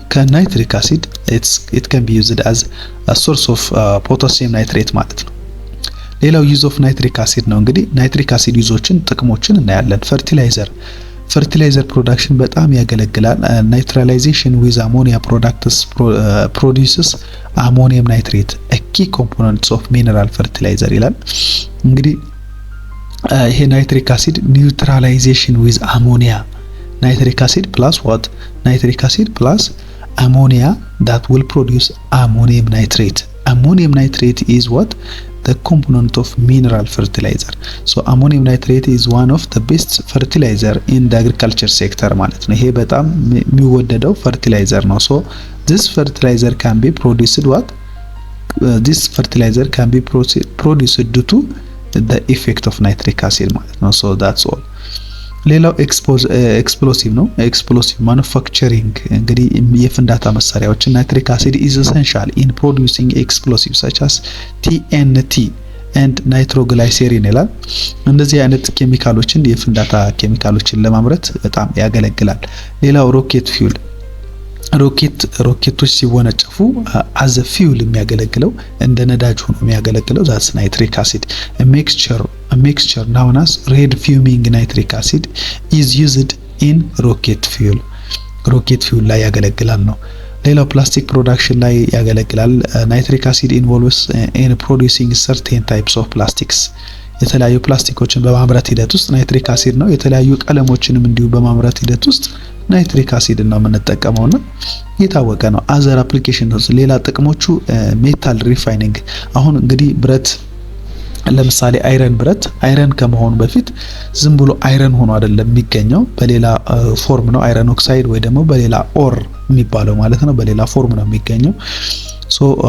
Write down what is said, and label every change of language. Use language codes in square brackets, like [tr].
[am] ከናይትሪክ አሲድ። [en] it can be used as a source of potassium nitrate [am] ማለት ነው። ሌላው ዩዝ ኦፍ ናይትሪክ አሲድ ነው። እንግዲህ ናይትሪክ አሲድ ዩዞችን ጥቅሞችን እናያለን። ፈርቲላይዘር ፕሮዳክሽን በጣም ያገለግላል። [en] ናይትራላይዜሽን ዊዝ አሞኒያ ፕሮዳክትስ ፕሮዲዩስስ አሞኒየም ናይትሬት a key components of mineral fertilizer [am] ይላል። እንግዲህ [en] ይሄ ናይትሪክ አሲድ ኒውትራላይዜሽን ዊዝ አሞኒያ ናይትሪክ አሲድ ፕላስ ዋት ናይትሪክ አሲድ ፕላስ ammonia that will produce ammonium nitrate. Ammonium nitrate is what? The component of mineral fertilizer. So ammonium nitrate is one of the best fertilizer in the agriculture sector [am] ማለት ነው። ይሄ በጣም የሚወደደው ፈርቲላይዘር ነው። [en] So this fertilizer can be produced what? This fertilizer can be produced due to the effect of nitric acid [am] ማለት ነው። [en] So that's all. [am] ሌላው ኤክስፕሎሲቭ ነው። ኤክስፕሎሲቭ ማኑፋክቸሪንግ እንግዲህ የፍንዳታ መሳሪያዎችን ናይትሪክ አሲድ [en] is essential in producing explosives such as TNT and nitroglycerin [am] ይላል። እንደዚህ አይነት ኬሚካሎችን የፍንዳታ ኬሚካሎችን ለማምረት በጣም ያገለግላል። ሌላው ሮኬት ፊውል ሮኬቶች ሲወነጨፉ as a fuel የሚያገለግለው እንደ ነዳጅ ሆኖ የሚያገለግለው [en] that's nitric acid. A mixture known as red fuming nitric acid is used in rocket fuel [am] ላይ ያገለግላል ነው። ሌላው ፕላስቲክ ፕሮዳክሽን ላይ ያገለግላል። [en] ናይትሪክ አሲድ involves in producing certain types of plastics. [am] የተለያዩ ፕላስቲኮችን በማምረት ሂደት ውስጥ ናይትሪክ አሲድ ነው። የተለያዩ ቀለሞችንም እንዲሁ በማምረት ሂደት ውስጥ ናይትሪክ አሲድ ነው የምንጠቀመውና የታወቀ ነው። አዘር አፕሊኬሽንስ ሌላ ጥቅሞቹ ሜታል ሪፋይኒንግ። አሁን እንግዲህ ብረት ለምሳሌ አይረን ከመሆኑ በፊት ዝም ብሎ አይረን ሆኖ አይደለም የሚገኘው፣ በሌላ ፎርም ነው። አይረን ኦክሳይድ ወይ ደግሞ በሌላ ኦር የሚባለው ማለት ነው፣ በሌላ ፎርም ነው የሚገኘው። ሶ